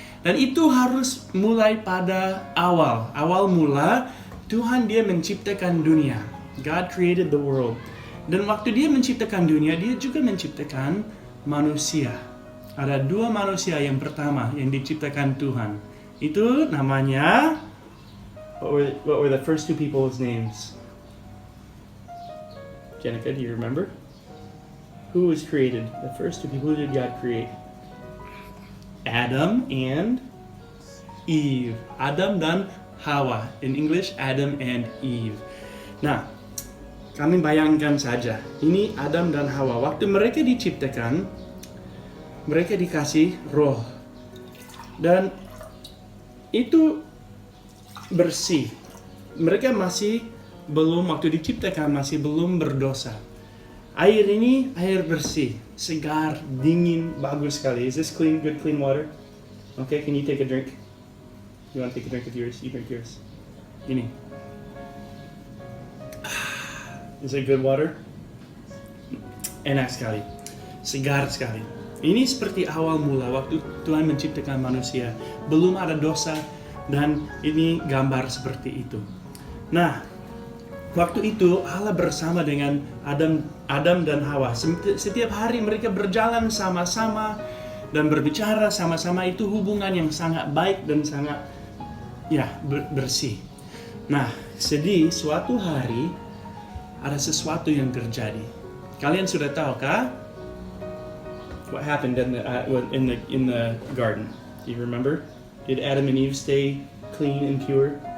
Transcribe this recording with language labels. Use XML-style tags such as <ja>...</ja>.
<id>Dan itu harus mulai pada awal. Awal mula Tuhan dia menciptakan dunia. God created the world. Dan waktu dia menciptakan dunia, dia juga menciptakan manusia. Ada dua manusia yang pertama yang diciptakan Tuhan.</id> <en>Itu namanya, what were the first two people's names? Janika, do you remember? Who was created? The first two people, who did God create? Adam and Eve. Adam dan Hawa. In English, Adam and Eve.</en> <id>Nah, kami bayangkan saja, ini Adam dan Hawa. Waktu mereka diciptakan, mereka dikasih roh. Dan itu bersih. Mereka masih belum, waktu diciptakan, masih belum berdosa. Air ini air bersih, segar, dingin, bagus sekali.</id> <en>Is this clean, good clean water? Okay, can you take a drink? You want to take a drink of yours? You drink yours. Ini. Is it good water? Enak sekali, segar sekali.</en> <id>Ini seperti awal mula waktu Tuhan menciptakan manusia. Belum ada dosa dan ini gambar seperti itu. Nah, waktu itu Allah bersama dengan Adam dan Hawa. Setiap hari mereka berjalan sama-sama dan berbicara sama-sama. Itu hubungan yang sangat baik dan sangat bersih. Nah, suatu hari ada sesuatu yang terjadi. Kalian sudah tahu kah?</id> <en>What happened in the garden? Do you remember? Did Adam and Eve stay clean and pure?</en>